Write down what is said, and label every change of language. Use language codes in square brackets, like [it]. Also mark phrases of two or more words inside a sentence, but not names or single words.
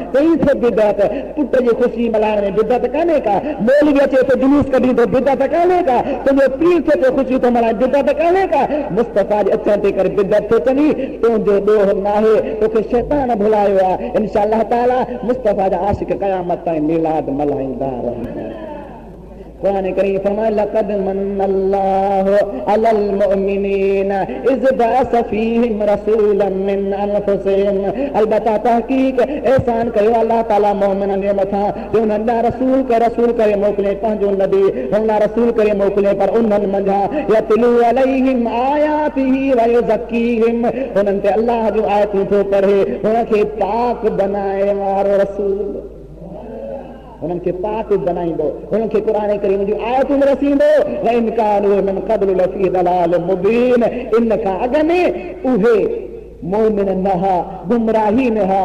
[sd] चई थो बिदअत, पुट जी ख़ुशी मल्हाइण में बिदअत कान्हे का, मौलवी अचे तो जुलूस कढी थो बिदअत कान्हे का, तुंहिंजो पीउ थे तो ख़ुशी थो मल्हाए बिदअत कान्हे का। मुस्तफ़ा जे अचण ते करे बिदअत थो चवी, तुंहिंजो ॾोह नाहे, तोखे शैतान भुलायो आहे। इंशाअल्लाह ताला मुस्तफ़ा जा आशिक़ क़यामत ताईं मीलाद मल्हाईंदा रहंदा। [ar] कुरान करीम फरमाए لقد من الله على المؤمنين إذ بعث فيهم رسولا من أنفسهم. [sd] अलबत्ता तहक़ीक़ एहसान कयो अल्लाह ताला मोमिननि जे मथां, जो हुननि रसूल करे मोकिले, पंहिंजो नबी हुन रसूल करे मोकिले, पर उन्हनि मंझां [ar] يتلو عليهم آياته ويزكيهم, [sd] हुननि ते अल्लाह जूं आयतूं थो पढ़े, हुनखे पाक बनाए वारो रसूल, हुननि खे पाक बनाईंदो, हुननि खे क़ुरान करीम जूं आयतूं रसींदो। [ar] وإن كانوا من قبل لفي ضلال مبين, [sd] इन खां अॻु में उहे मोमिन न हा, गुमराही न हा।